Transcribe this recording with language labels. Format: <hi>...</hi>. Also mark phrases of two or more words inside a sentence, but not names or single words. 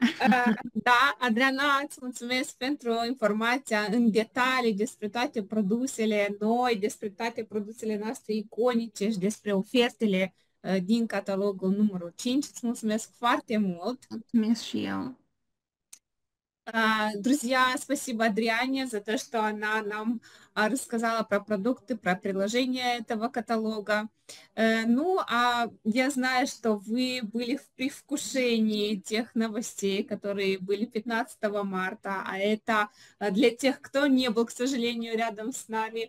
<ro>Da, Adriana, îți mulțumesc pentru informația în detalii despre toate produsele noi, despre toate produsele noastre iconice și despre ofertele din catalogul numărul 5. Îți mulțumesc foarte mult. Mulțumesc și eu.</ro> <ru>Друзья, спасибо Адриане за то, что она нам рассказала про продукты, про приложение этого каталога. Ну, а я знаю, что вы были в предвкушении тех новостей, которые были 15 марта, а это для тех, кто не был, к сожалению, рядом с нами.</ru>